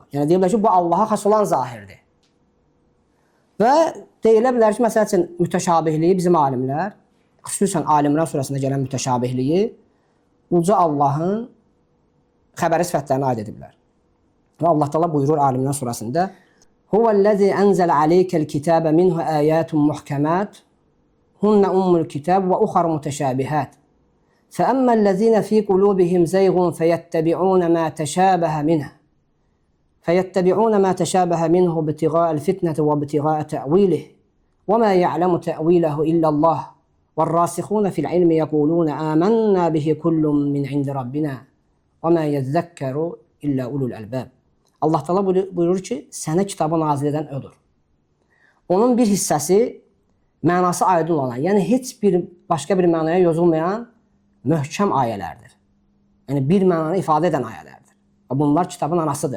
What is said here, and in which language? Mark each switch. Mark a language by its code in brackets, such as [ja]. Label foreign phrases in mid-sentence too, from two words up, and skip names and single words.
[az] Yəni deyirlər ki, bu Allaha xas olan zahirdir. Və deyilə bilər ki, məsəl üçün mütəşabihliyi bizim alimlər, xüsusən Alimran surəsində gələn mütəşabihliyi uca Allahın xəbəri sifətlərinə aid ediblər. Və Allah Teala buyurur Alimran surəsində: [ar] "هُوَ الَّذِي أَنْزَلَ عَلَيْكَ الْكِتَابَ مِنْهُ آيَاتٌ مُحْكَمَاتٌ هُنَّ أُمُّ الْكِتَابِ وَأُخَرُ مُتَشَابِهَاتٌ. فَأَمَّا الَّذِينَ فِي قُلُوبِهِمْ زَيْغٌ فَيَتَّبِعُونَ مَا تَشَابَهَ مِنْهُ. فَيَتَّبِعُونَ مَا تَشَابَهَ مِنْهُ ابْتِغَاءَ الْفِتْنَةِ وَابْتِغَاءَ تَأْوِيلِهِ وَمَا يَعْلَمُ تَأْوِيلَهُ إِلَّا اللَّهُ وَالرَّاسِخُونَ فِي الْعِلْمِ يَقُولُونَ آمَنَّا بِهِ كُلٌّ مِنْ عِنْدِ رَبِّنَا وَمَا يَذَّكَّرُ إِلَّا أُولُو الْأَلْبَابِ." [az] Allah Teala buyurur ki, sənə kitabı nazil edən odur. Onun bir hissəsi mənası aydın olan, yəni heç bir başqa bir mənaya yozulmayan möhkəm ayələrdir. Yəni bir mənanı ifadə edən ayələrdir. Bunlar kitabın anasıdır.